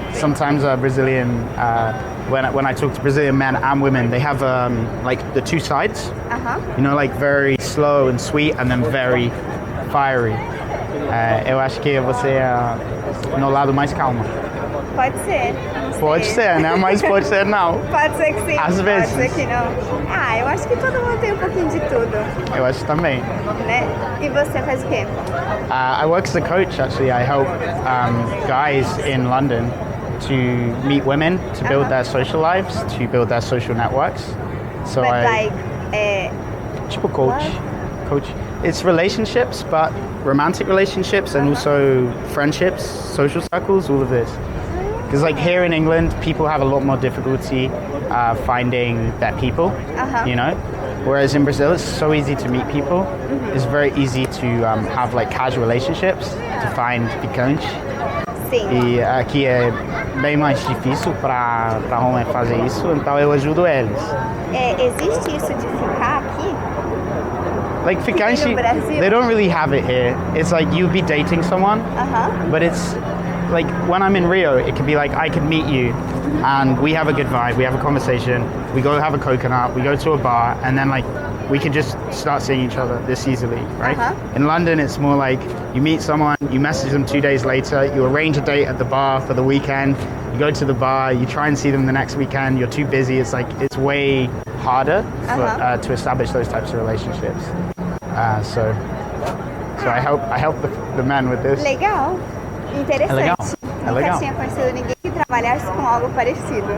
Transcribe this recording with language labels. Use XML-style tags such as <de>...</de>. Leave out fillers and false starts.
<en>Sometimes Brazilian, when I talk to Brazilian men and women, they have like the two sides. You know, like very slow and sweet, and then very fiery.</en> <pt>Eu acho que você é no lado mais calmo. Pode ser. Não sei. Pode ser, né? Mas pode ser não. Pode ser que sim. Às vezes. Pode ser que não. Eu acho que todo mundo tem um pouquinho de tudo, Eu acho também. né? E você faz o quê?</pt> <en>I work as a coach, actually. I help guys in London to meet women, to build their social lives, to build their social networks. So But I, tipo coach. It's relationships, but romantic relationships and also friendships, social circles, all of this. Because like here in England, people have a lot more difficulty finding their people, you know? Whereas in Brazil, it's so easy to meet people. It's very easy to have like casual relationships, to find ficante.</en> <pt>Sim. E aqui é bem mais difícil para homem fazer isso, então eu ajudo eles. Existe isso de ficar aqui?</pt> <en>Like ficante,</en> <pt>No Brasil.</pt> <en>they don't really have it here. It's like you'll be dating someone, but it's like when I'm in Rio, it can be like I could meet you and we have a good vibe, we have a conversation, we go have a coconut, we go to a bar, and then like we can just start seeing each other this easily, right? In London, it's more like you meet someone, you message them 2 days later, you arrange a date at the bar for the weekend, you go to the bar, you try and see them the next weekend, you're too busy. It's like it's way harder to establish those types of relationships. So I help the men with this.</en> <pt>Legal. Interessante. legal. Nunca legal. tinha conhecido ninguém que trabalhasse com algo parecido.</pt>